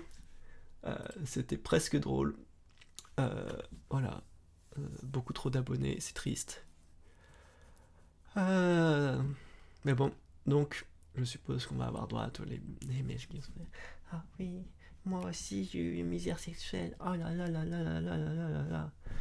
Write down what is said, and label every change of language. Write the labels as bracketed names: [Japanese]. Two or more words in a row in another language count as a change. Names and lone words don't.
[French] C'était presque drôle. Voilà. Beaucoup trop d'abonnés, c'est triste. Mais bon, donc, je suppose qu'on va avoir droit à tous les mèches qui se fait. Ah oui, moi aussi j'ai eu une misère sexuelle. Oh là là là là là là là là là.